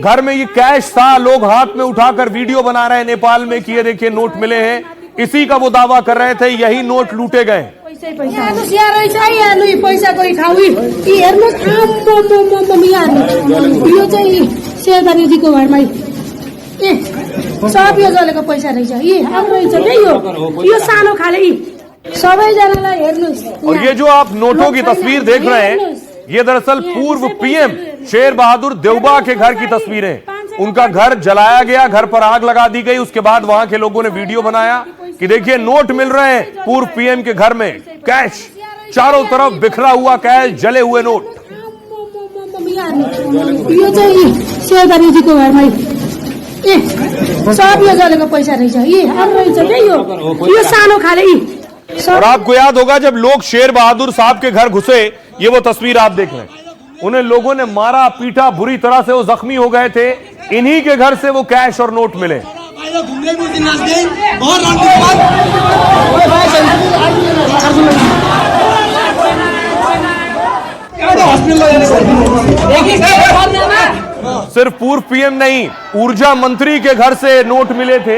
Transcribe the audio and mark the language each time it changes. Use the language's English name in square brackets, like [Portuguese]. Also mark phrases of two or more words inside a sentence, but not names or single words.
[Hindi] घर में ये कैश था, लोग हाथ में उठाकर वीडियो बना रहे हैं नेपाल में कि ये देखिए नोट मिले हैं। इसी का वो दावा कर रहे थे, यही नोट लूटे गए। [Nepali] सब यो जलेको पैसा रहेछ, यो सानो खाले सबैजनालाई हेर्नुस्। [Hindi] और ये जो आप नोटों की तस्वीर देख रहे हैं ये दरअसल पूर्व पीएम शेर बहादुर देउबा के घर की तस्वीरें। उनका घर जलाया गया, घर पर आग लगा दी गई। उसके बाद वहां के लोगों ने वीडियो बनाया कि देखिए नोट मिल रहे हैं पूर्व पीएम के घर में, कैश चारों तरफ बिखरा हुआ कैश, जले हुए नोट। [Nepali] यो चाहिँ शेरबानीजीको घरमा सब यो जलेको पैसा रहेछ, यो सानो खाले। [Hindi] और आपको याद होगा जब लोग शेर बहादुर साहब के घर घुसे, ये वो तस्वीर आप देख रहे हैं, उन्हें लोगों ने मारा पीटा बुरी तरह से, वो जख्मी हो गए थे। इन्हीं के घर से वो कैश और नोट मिले। सिर्फ पूर्व पीएम नहीं, ऊर्जा मंत्री के घर से नोट मिले थे।